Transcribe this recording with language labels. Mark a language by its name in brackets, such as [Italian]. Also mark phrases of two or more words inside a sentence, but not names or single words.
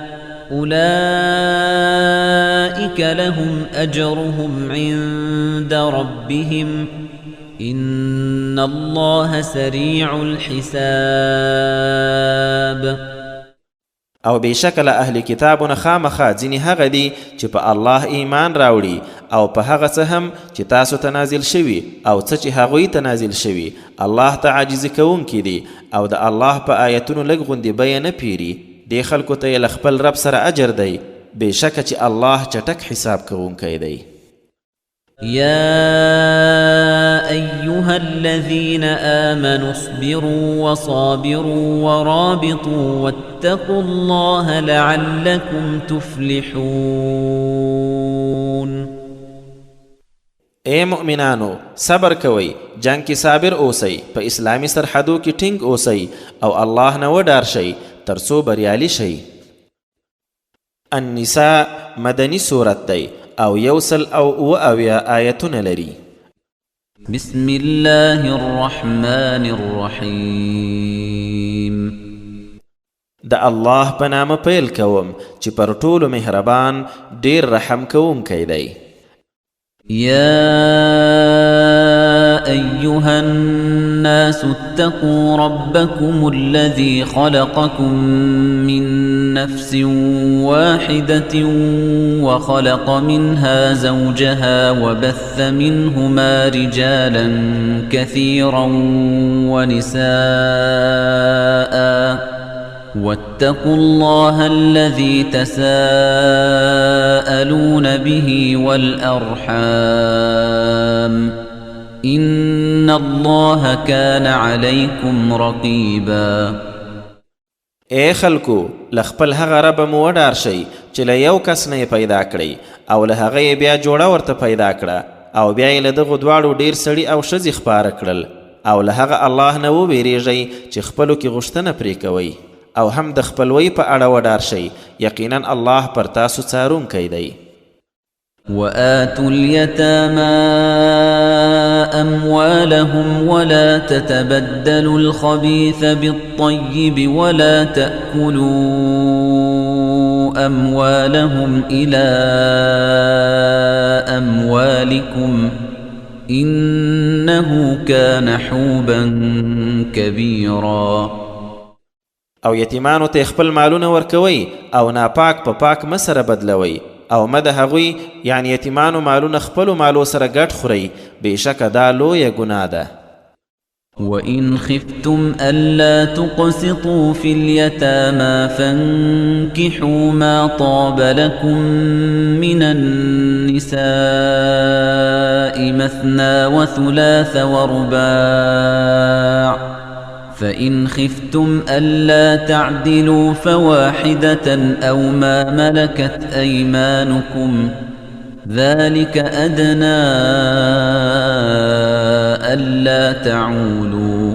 [Arabic] أولئك لهم أجرهم عند ربهم إن الله سريع الحساب [Pashto] او بېشکه له اهل کتابونه خامخا ځینې هغه دي چې په الله ایمان راوړي او په هغه څه هم چې تاسو ته نازل شوي او څه چې هغوی ته نازل شوي الله ته عاجزي کوونکي دي او د الله په آیتونو لږ غوندې بیه نه پیري دې خلکو ته یې له خپل رب سره اجر دی بېشکه چې الله چټک حساب کوونکی دی [Arabic] يا أيها الذين آمنوا اصبروا وصابروا ورابطوا واتقوا الله لعلكم تفلحون [Pashto] اے مؤمنانو صبر کوئ جنگ کې صابر اوسئ په اسلامي سرحدو کې ټینګ اوسئ او الله نه وډار شئ تر څو بریالي شئ النساء مدني سورت دی او یوسل او اویا آیتونه لري [Arabic] بسم الله الرحمن الرحیم [Pashto] د الله په نامه پیل کوم چې پر ټولو مهربان ډیر رحم کوونکی دی [Arabic] يا أيها الناس اتقوا ربكم الذي خلقكم من نفس واحدة وخلق منها زوجها وبث منهما رجالا كثيرا ونساء واتقوا الله الذي تساءلون به والأرحام إن الله كان عليكم رقيبا [Pashto] اے خلکو لخپل هغه رب مو وډار شئ چې له یو کس نه پیدا کړئ او له هغه بیا جوړه ورته پیدا کړه او بیا یې له دغو دواړو ډیر سړي او ښځې خپاره کړل او له هغه الله نه وویریږئ چې خپلو کې غوښتنه پرې کوئ او هم د خپلوۍ په اړه وډار شئ یقینا الله پر تاسو څارونکی دی [Arabic] وآتوا اليتامى أموالهم ولا تتبدلوا الخبيث بالطيب ولا تأكلوا أموالهم إلى أموالكم إنه كان حوبا كبيرا [Pashto] او یتیمانو ته خپل مالونه ورکوي او ناپاک په پاک مسره بدلوي او مد هغوی یعنی یتیمانو مالونه خپلو مالو سره ګډ خوري بېشکه دا لویه ګناه ده [Arabic] وَإِنْ خِفْتُمْ أَلَّا تُقْسِطُوا فِي الْيَتَامَى فَانكِحُوا مَا طَابَ لَكُم مِّنَ النِّسَاءِ مَثْنَى وَثُلَاثَ وَرُبَاعَ فَإِنْ خِفْتُمْ أَلَّا تَعْدِلُوا فَوَاحِدَةً أَوْ مَا مَلَكَتْ أَيْمَانُكُمْ ذَلِكَ أَدْنَى أَلَّا تعولوا